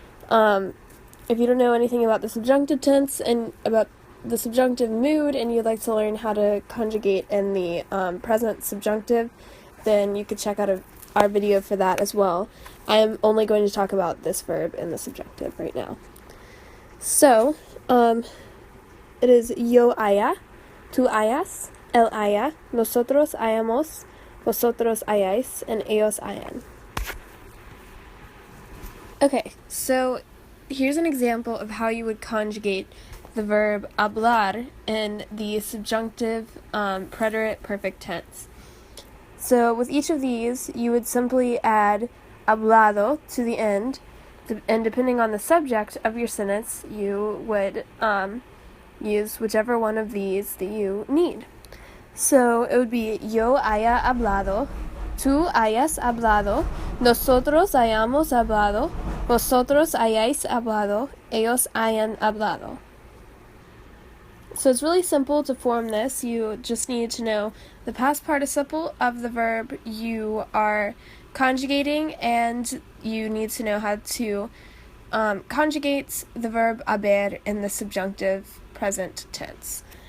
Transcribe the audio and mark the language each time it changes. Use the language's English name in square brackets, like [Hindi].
[English] If you don't know anything about the subjunctive tense and about the subjunctive mood and you'd like to learn how to conjugate in the present subjunctive, then you could check out our video for that as well. I am only going to talk about this verb in the subjunctive right now. So, it is [Spanish] yo haya, tú hayas, él haya, nosotros hayamos, vosotros hayáis, and ellos hayan. [English] Okay, so here's an example of how you would conjugate the verb hablar in the subjunctive preterite perfect tense. So with each of these, you would simply add hablado to the end, and depending on the subject of your sentence, you would use whichever one of these that you need. So it would be [Spanish] yo haya hablado, tú hayas hablado, nosotros hayamos hablado, vosotros hayáis hablado, ellos hayan hablado. [English] So it's really simple to form this. You just need to know the past participle of the verb you are conjugating, and you need to know how to conjugate the verb haber in the subjunctive present tense.